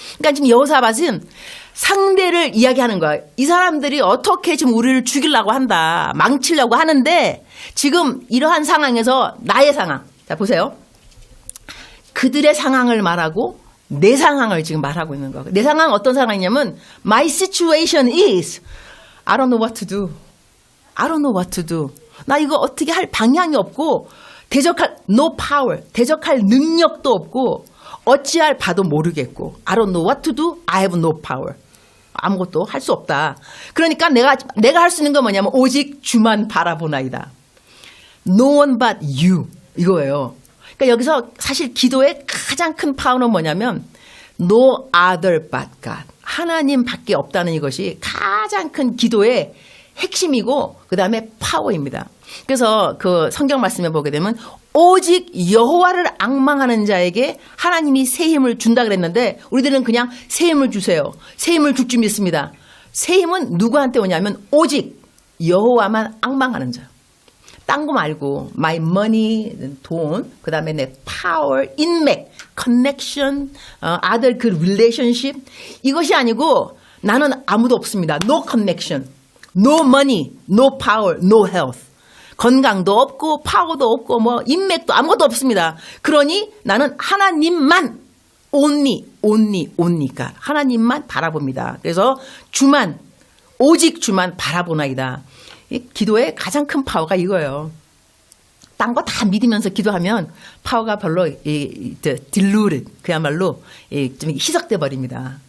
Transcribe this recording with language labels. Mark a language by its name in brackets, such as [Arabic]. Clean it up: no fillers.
[Korean] 그러니까 지금 여호사밧은 상대를 이야기하는 거야. 이 사람들이 어떻게 지금 우리를 죽이려고 한다. 망치려고 하는데 지금 이러한 상황에서 나의 상황. 자, 보세요. 그들의 상황을 말하고 내 상황을 지금 말하고 있는 거야. 내 상황은 어떤 상황이냐면 [English] My situation is I don't know what to do. I don't know what to do. [Korean] 나 이거 어떻게 할 방향이 없고 대적할 [English] no power. [Korean] 대적할 능력도 없고 어찌할 바도 모르겠고 [English] I don't know what to do. I have no power. [Korean] 아무것도 할 수 없다. 그러니까 내가 할 수 있는 건 뭐냐면 오직 주만 바라보나이다. [English] No one but you. [Korean] 이거예요. 그러니까 여기서 사실 기도의 가장 큰 파워는 뭐냐면 [English] No other but God. [Korean] 하나님밖에 없다는 이것이 가장 큰 기도의 핵심이고 그 다음에 파워입니다. 그래서 그 성경 말씀에 보게 되면 오직 여호와를 앙망하는 자에게 하나님이 새 힘을 준다 그랬는데 우리들은 그냥 새 힘을 주세요. 새 힘을 줄 줄 믿습니다. 새 힘은 누구한테 오냐면 오직 여호와만 앙망하는 자. 딴 거 말고 [English] my money, [Korean] 돈, 그 다음에 내 power, 인맥, connection, 아들 그 relationship 이것이 아니고 나는 아무도 없습니다. [English] No connection, no money, no power, no health. [Korean] 건강도 없고 파워도 없고 뭐 인맥도 아무것도 없습니다. 그러니 나는 하나님만 only니까 하나님만 바라봅니다. 그래서 주만 오직 주만 바라보나이다. 이 기도의 가장 큰 파워가 이거예요. 딴 거 다 믿으면서 기도하면 파워가 별로 diluted 그야말로 좀 희석돼 버립니다.